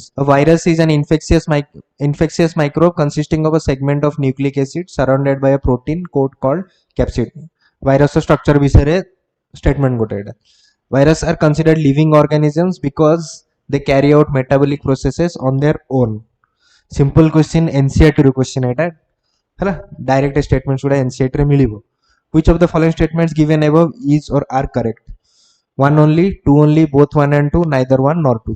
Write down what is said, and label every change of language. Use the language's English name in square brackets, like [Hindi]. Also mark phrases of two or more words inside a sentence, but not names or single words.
[English] A virus is an infectious microbe consisting of a segment of nucleic acid surrounded by a protein coat called capsid. Virus structure [Odia] विषय statement गोटे एटा. [English] Virus are considered living organisms because they carry out metabolic processes on their own. Simple question [Odia] NCERT रो question एटा हैला [English] direct statements [Odia] ଗୁଡ଼ା NCERT ରେ ମିଳିବ. [English] Which of the following statements given above is or are correct? One only, two only, both one and two, neither one nor two.